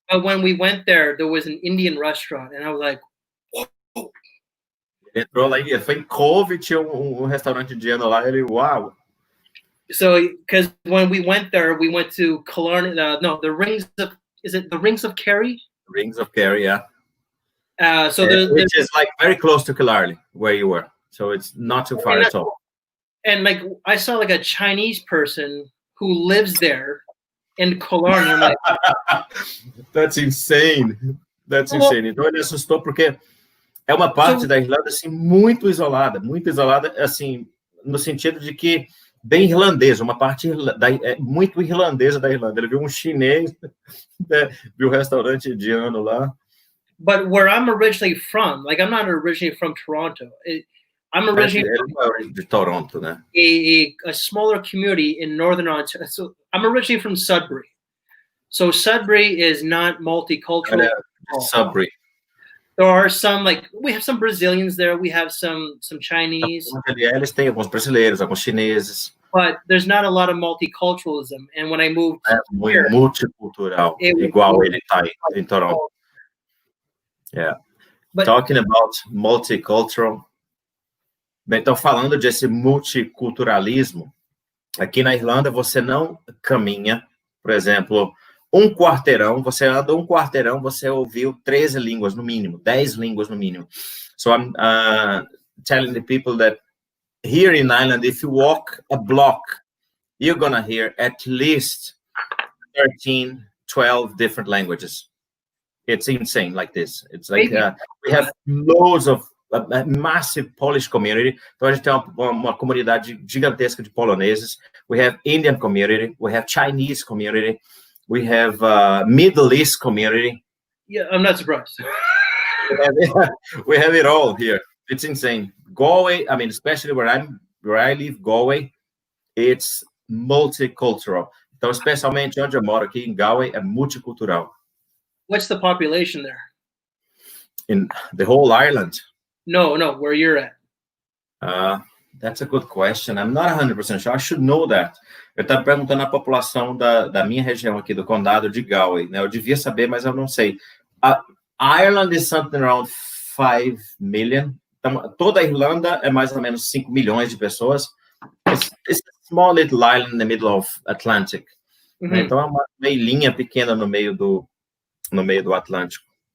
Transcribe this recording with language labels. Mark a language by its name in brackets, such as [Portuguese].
[English] There was an Indian restaurant, and I was like, whoa. [Portuguese] Entrou lá e foi em Cove, tinha restaurante indiano lá, ele, wow. [English] So, because when we went there, we went to Killarney, the Rings of Kerry? Rings of Kerry, yeah. Which is like very close to Killarney, where you were. So it's not too far at all. And like, I saw like a Chinese person who lives there in Killarney. I'm like, That's insane. [Portuguese] Então ele assustou porque é uma parte da Irlanda assim muito isolada, assim, no sentido de que bem irlandesa, uma parte muito irlandesa da Irlanda. Ele viu um chinês, viu um restaurante indiano lá. [English] But where I'm originally from, like I'm not originally from Toronto. I'm originally from Toronto, né? A smaller community in Northern Ontario. So I'm originally from Sudbury. So Sudbury is not multicultural. Sudbury. There are some, like, we have some Brazilians there. We have some Chinese. [Portuguese] Eles têm alguns brasileiros, alguns chineses. [English] But there's not a lot of multiculturalism. And when I moved [Portuguese] here, multicultural, igual ele tá em Toronto. Yeah. [English] But, talking about multicultural. [Portuguese] Bem, então, falando desse multiculturalismo, aqui na Irlanda você não caminha, por exemplo, você anda um quarteirão, você ouviu 13 línguas no mínimo, 10 línguas no mínimo. [English] So I'm telling the people that here in Ireland, if you walk a block, you're gonna hear at least 13, 12 different languages. It's insane like this. It's like we have loads of a massive Polish community. [Portuguese] Então a gente tem uma comunidade gigantesca de poloneses. [English] We have Indian community. We have Chinese community. We have Middle East community. Yeah, I'm not surprised. We have it all here. It's insane. Galway, I mean, especially where I live, Galway, it's multicultural. [Portuguese] Então, especialmente onde eu moro aqui em Galway, é multicultural. [English] What's the population there? In the whole Ireland? No, where you're at. That's a good question. I'm not 100% sure. I should know that. [Portuguese] Eu estava perguntando a população da minha região aqui, do condado de Galway, né? Eu devia saber, mas eu não sei. [English] Ireland is something around 5 million. [Portuguese] Então, toda a Irlanda é mais ou menos 5 milhões de pessoas. [English] It's a small little island in the middle of Atlantic. [Portuguese] Né? Então, é uma ilhinha pequena no meio do Atlântico.